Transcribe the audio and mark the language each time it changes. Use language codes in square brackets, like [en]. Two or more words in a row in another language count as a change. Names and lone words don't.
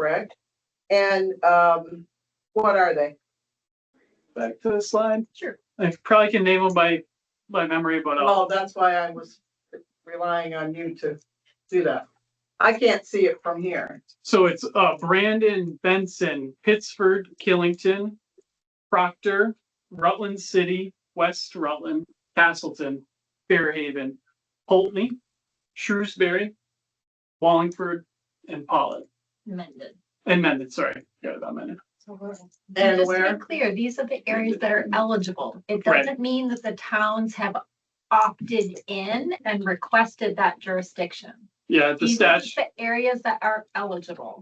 [en] correct? And, what are they? Back to the slide. Sure. I probably can name them by memory, but Well, that's why I was relying on you to do that. I can't see it from here. so it's Brandon, Benson, Pittsford, Killington, Proctor, Rutland City, West Rutland, Castleton, Fairhaven, Pulteney, Shrewsbury, Wallingford, and Pollitt. Mendon, sorry. Forgot about Mendon. And Just to where? be clear, these are the areas that are eligible. It Right. doesn't mean that the towns have opted in and requested that jurisdiction. Yeah, the These are statute, the areas that are eligible.